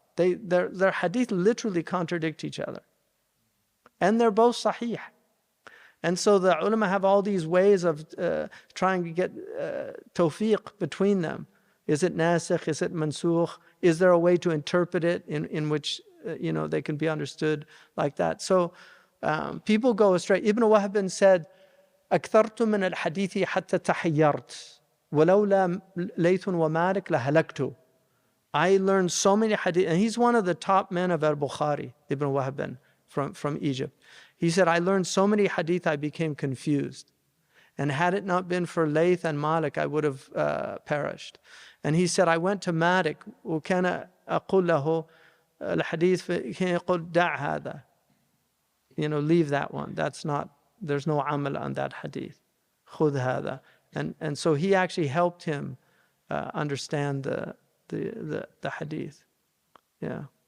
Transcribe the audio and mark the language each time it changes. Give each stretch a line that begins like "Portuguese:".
English: Their hadith literally contradict each other. And they're both sahih. And so the ulama have all these ways of trying to get tawfiq between them. Is it nasikh? Is it mansukh? is there a way to interpret it in which, they can be understood like that? So people go astray. Ibn Wahb said,
Arabic: أكثرت من الحديث حتى تحيرت ولولا ليث ومالك لهلكت.
English: I learned so many hadith, and he's one of the top men of al-Bukhari, Ibn Wahb from Egypt. He said, I learned so many hadith I became confused. And had it not been for Layth and Malik, I would have perished. And he said, I went to Malik,
Arabic: وكان أقول له الحديث كان يقول دع هذا.
English: Leave that one. There's no amal on that hadith.
Arabic: خذ هذا.
English: And so he actually helped him understand the hadith. Yeah.